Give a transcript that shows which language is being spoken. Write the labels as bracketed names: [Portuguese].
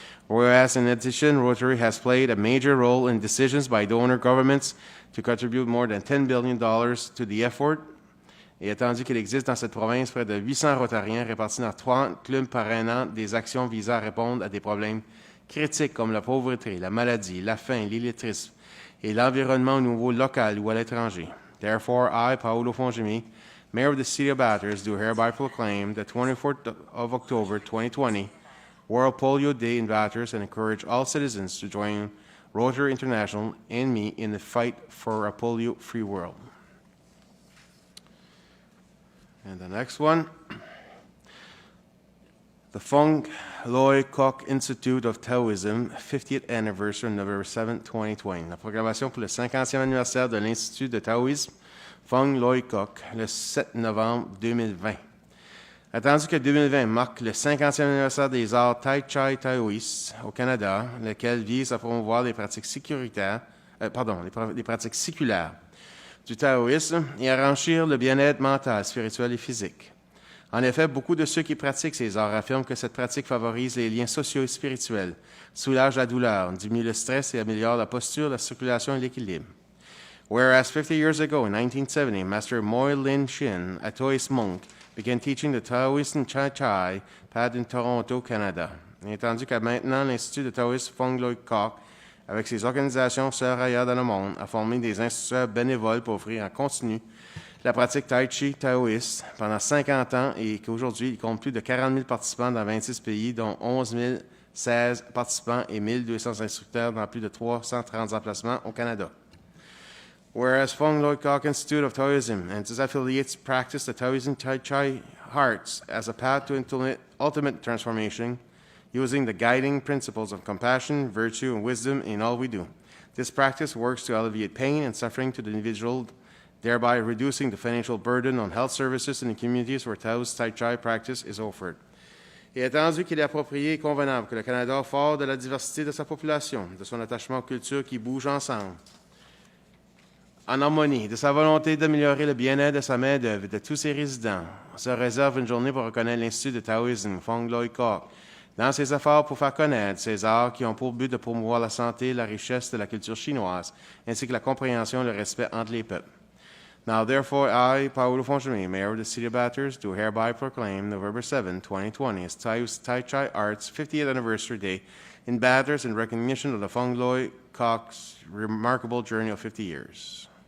[English] Whereas, in addition, Rotary has played a major role in decisions by donor governments to contribute more than $10 billion to the effort. [French] Et attendu qu'il existe dans cette province près de 800 Rotariens répartis dans 30 clubs parrainant des actions visant à répondre à des problèmes critiques comme la pauvreté, la maladie, la faim, l'illettrisme et l'environnement au niveau local ou à l'étranger. [English] Therefore, I, Paolo Fongemi, Mayor of the City of Bathurst, do hereby proclaim the 24th of October 2020 World Polio Day in Bathurst and encourage all citizens to join Rotary International and me in the fight for a polio-free world. And the next one, the Fung Loy Koch Institute of Taoism, 50th Anniversary, November 7, 2020. [French] La proclamation pour le 50e anniversaire de l'Institut de Taoïsme Fung Loy Koch, le 7 novembre 2020. Attendu que 2020 marque le 50e anniversaire des arts Tai Chi taoïstes au Canada, lequel vise à promouvoir les pratiques les pratiques séculaires du taoïsme et à enrichir le bien-être mental, spirituel et physique. En effet, beaucoup de ceux qui pratiquent ces arts affirment que cette pratique favorise les liens sociaux et spirituels, soulage la douleur, diminue le stress et améliore la posture, la circulation et l'équilibre. [English] Whereas 50 years ago, in 1970, Master Moy Lin Shin, a Taoist monk, began teaching the Taoist Chai Chai Pad in Toronto, Canada. [French] Et tandis qu'à maintenant, l'Institut de Taoïsme Fung Loy Koch, avec ses organisations sœurs ailleurs dans le monde, a formé des instituteurs bénévoles pour offrir en continu la pratique Tai Chi taoïste pendant 50 ans et qu'aujourd'hui, il compte plus de 40 000 participants dans 26 pays, dont 11 016 participants et 1 200 instructeurs dans plus de 330 emplacements au Canada. [English] Whereas Fung Loy Koch Institute of Taoism and its affiliates practice the Taoism Tai Chi hearts as a path to ultimate transformation, using the guiding principles of compassion, virtue, and wisdom in all we do. This practice works to alleviate pain and suffering to the individual, thereby reducing the financial burden on health services in the communities where Taoist Tai Chi practice is offered. [French] Et attendu qu'il est approprié et convenable que le Canada, fort de la diversité de sa population, de son attachement aux cultures qui bougent ensemble, en harmonie, de sa volonté d'améliorer le bien-être de sa main-d'œuvre et de tous ses résidents, se réserve une journée pour reconnaître l'Institut de Taoïsme Fung Loy Koch dans ses efforts pour faire connaître ces arts qui ont pour but de promouvoir la santé et la richesse de la culture chinoise, ainsi que la compréhension et le respect entre les peuples. [English] Now, therefore, I, Paolo Fongemi, Mayor of the City of Bathurst, do hereby proclaim November 7, 2020 as Tai Chi Arts' 50th Anniversary Day in Bathurst in recognition of the Fung Loy Koch's remarkable journey of 50 years.